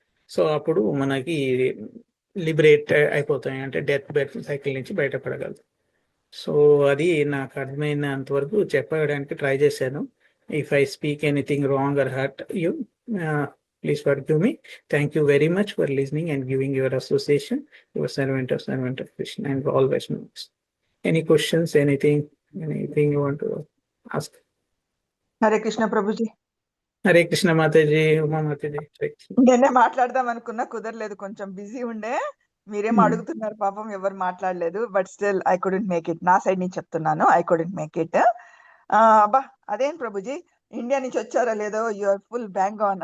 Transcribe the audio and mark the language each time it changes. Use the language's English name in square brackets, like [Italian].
[Telugu] So అప్పుడు మనకి liberate అయిపోతాయి, అంటే డెత్ బెర్త్ సైకిల్ నుంచి బయటపడగలుగుతాం. సో అది నాకు అర్థమైనంత వరకు చెప్పడానికి ట్రై చేశాను. [English] If I speak anything wrong or hurt you, please forgive me. Thank you very much for listening and giving your association. Your servant of Krishna and always knows. Any questions, anything you want to ask? [Telugu] Hare Krishna Prabhuji. Hare Krishna Mataji, Uma Mataji. నేనే మాట్లాడదాం అనుకున్నా, కుదరలేదు, కొంచెం busy ఉండే. మీరేమో అడుగుతున్నారు, పాపం ఎవరు మాట్లాడలేదు. [English] But still I couldn't make it. [Telugu] నా సైడ్ నుంచి చెప్తున్నాను, [English] I couldn't make it. [Telugu] అబ్బా అదేం ప్రభుజీ, ఇండియా నుంచి వచ్చారా లేదో, [English] You're full bang on.